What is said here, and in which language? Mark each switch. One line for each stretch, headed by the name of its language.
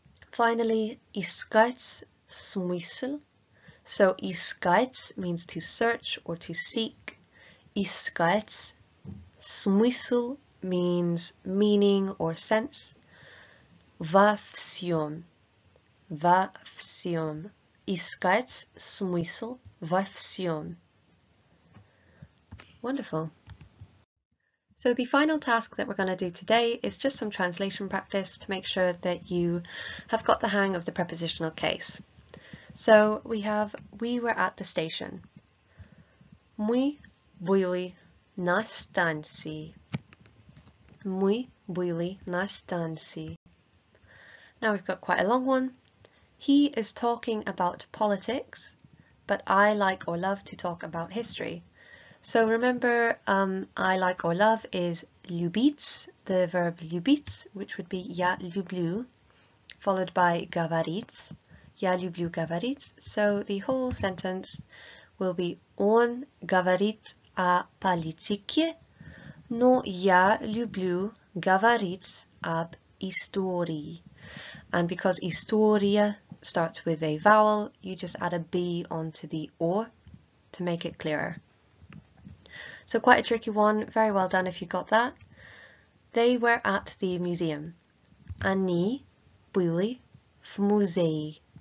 English: Finally,
Russian: искать смысл.
English: So
Russian: искать
English: means to search or to seek.
Russian: Искать. Смысл
English: means meaning or sense.
Russian: Во всем. Во всем. Искать смысл во всем.
English: Wonderful. So the final task that we're going to do today is just some translation practice to make sure that you have got the hang of the prepositional case. So we have, we were at the station.
Russian: Мы были на станции. Мы были на станции.
English: Now we've got quite a long one. He is talking about politics, but I like or love to talk about history. So remember, I like or love is любить, the verb любить, which would be
Russian: я люблю,
English: followed by
Russian: говорить. Я люблю говорить.
English: So the whole sentence will be
Russian: он говорит о политике, но я люблю говорить об истории.
English: And because
Russian: история
English: starts with a vowel, you just add a B onto the O to make it clearer. So quite a tricky one, very well done if you got that. They were at the museum.
Russian: Они были в музее.